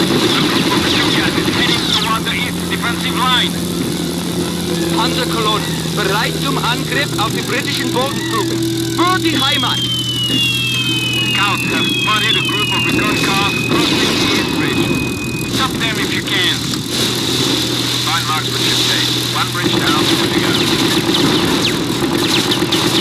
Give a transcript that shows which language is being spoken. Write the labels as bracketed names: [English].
[English] A group of Stukas is heading toward the east defensive line. [German] Panzerkolonnen, bereit zum Angriff auf die britischen Bodentruppen. Für die Heimat! [English] Scouts have spotted a group of recon cars crossing the east bridge. Stop them if you can. Fine marksmanship, Chase. 1 bridge down, good to go.